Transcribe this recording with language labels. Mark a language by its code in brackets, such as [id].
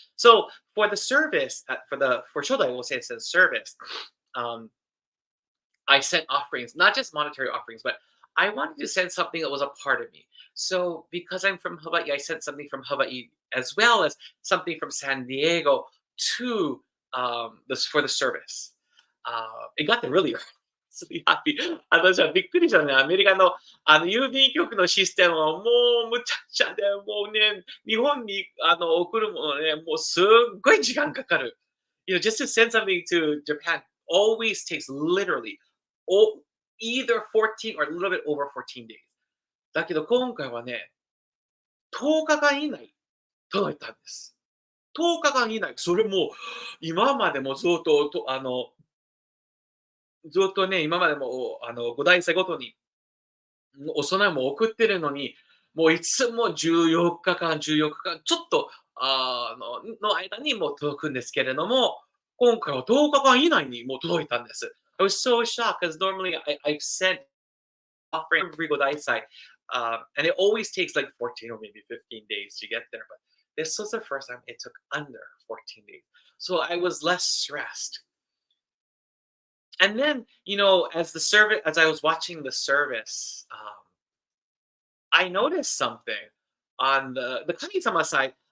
[en] So, for the service, for 初代王先生の service, um, I sent offerings, not just monetary offerings, but I wanted to send something that was a part of me. So, because I'm from Hawaii, I sent something from Hawaii as well as something from San Diego to this for the service. It got there really early. Really happy. [ja] 私はびっくりしたね。アメリカの郵便局のシステムはもうむちゃくちゃで、もうね、日本に送るものね、もうすっごい時間かかる。 [en] Just to send something to Japan always takes literally o either 14 or a little bit over 14 days. [ja] だけど今回はね、10日間以内届いたんです。 10日間以内、それも今までもずっとね、今までも5代生ごとにお供えも送ってるのに、もういつも14日間、ちょっとの間にもう届くんですけれども、今回は10日間以内にもう届いたんです。 [en] I was so shocked because normally I've sent offering every Godaisai, and it always takes like 14 or maybe 15 days to get there. But this was the first time it took under 14 days. So I was less stressed. And then, as I was watching the service, I noticed something on the Kami-sama side.